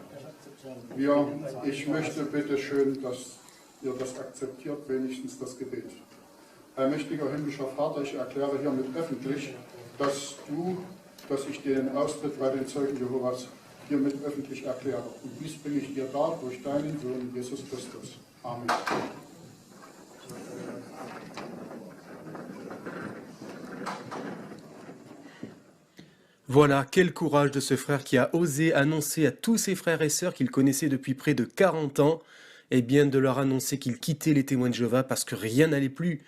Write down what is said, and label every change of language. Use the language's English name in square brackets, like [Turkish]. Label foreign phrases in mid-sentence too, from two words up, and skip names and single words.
[German] Ich möchte bitte schön, dass ihr das akzeptiert, wenigstens das Gebet. Allmächtiger himmlischer Vater, ich erkläre hiermit öffentlich, dass ich den Austritt bei den Zeugen Jehovas hiermit öffentlich erkläre. Und dies bringe ich dir dar durch deinen Sohn Jesus Christus. Amen. [French] Voilà, quel courage de ce frère qui a osé annoncer à tous ses frères et sœurs qu'il connaissait depuis près de 40 ans, eh bien de leur annoncer qu'il quittait les témoins de Jéhovah parce que rien n'allait plus.